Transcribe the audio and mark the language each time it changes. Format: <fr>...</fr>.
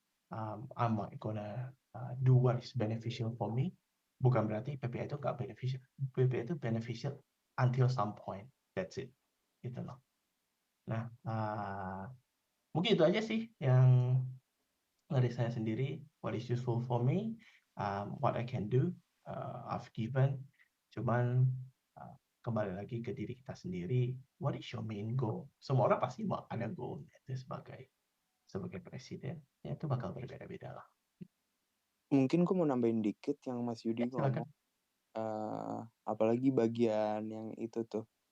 <en>I'm not gonna do what is beneficial for me.</en> <id>Bukan berarti PPI itu nggak beneficial. PPI itu beneficial</id> <en>until some point. That's it.</en> <id>Gitu loh. Nah, mungkin itu aja sih yang dari saya sendiri.</id> <en>What is useful for me, what I can do, I've given.</en> <id>Cuman kembali lagi ke diri kita sendiri.</id> <en>What is your main goal?</en> <id>Semua orang pasti mau ada goal itu sebagai presiden. Ya itu bakal berbeda-beda lah. Mungkin gue mau nambahin dikit yang Mas Yudi Silakan. ngomong. Apalagi bagian yang itu tuh.</id>